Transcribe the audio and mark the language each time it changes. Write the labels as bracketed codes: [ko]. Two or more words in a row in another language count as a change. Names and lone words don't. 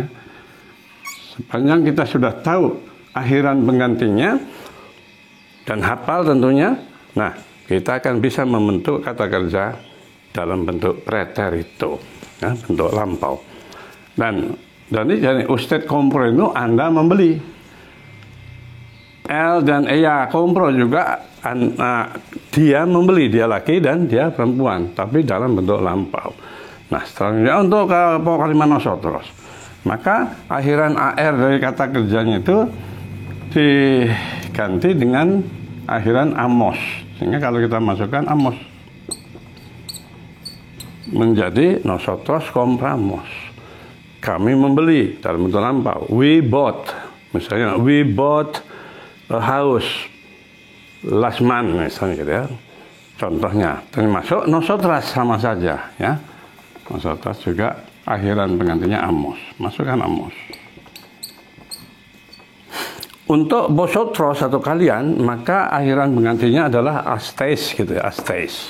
[id] Sepanjang kita sudah tahu akhiran penggantinya dan hafal tentunya, nah kita akan bisa membentuk kata kerja dalam bentuk preterito, ya, bentuk lampau. Dan jadi [es] usted compro [id] itu Anda membeli. L dan EYA compro juga dia membeli, dia laki dan dia perempuan, tapi dalam bentuk lampau. Nah, selanjutnya untuk pokok kalimat nosotros, maka akhiran AR dari kata kerjanya itu diganti dengan akhiran amos, sehingga kalau kita masukkan amos menjadi [es] nosotros compramos, [id] kami membeli dalam bentuk lampau. [en] We bought, misalnya we bought a house last month [id] misalnya gitu ya. Contohnya, termasuk nosotras sama saja ya. Nosotras juga akhiran penggantinya amos. Masukkan amos. Untuk vosotros atau kalian, maka akhiran penggantinya adalah astes gitu ya, astes.